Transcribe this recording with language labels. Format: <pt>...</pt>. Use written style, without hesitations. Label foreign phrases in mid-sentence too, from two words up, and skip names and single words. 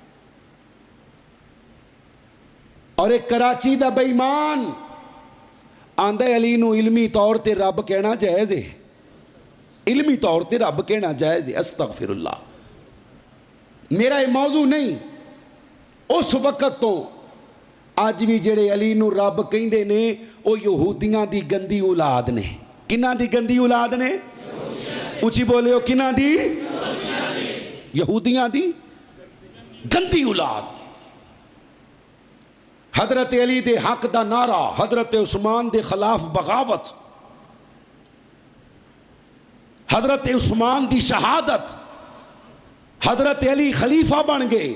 <pa>اور ایک کراچی دا بے ایمان آندے علی نو علمی طور تے رب کہنا جائز ہے. علمی طور تے رب کہنا جائز ہے.</pa> <ar>استغفر اللہ.</ar> <ur>میرا یہ موضوع نہیں.</ur> <pa>اس وقت تو آج بھی جڑے علی نو رب کہندے نے وہ یہودیاں دی گندی اولاد نے. کنہاں دی گندی اولاد نے؟ اونچی بولے ہو کنہاں دی؟ یہودیاں دی گندی اولاد. حضرت علی دے حق دا نعرہ، حضرت عثمان دے خلاف بغاوت، حضرت عثمان دی شہادت، حضرت علی خلیفہ بن گئے.</pa>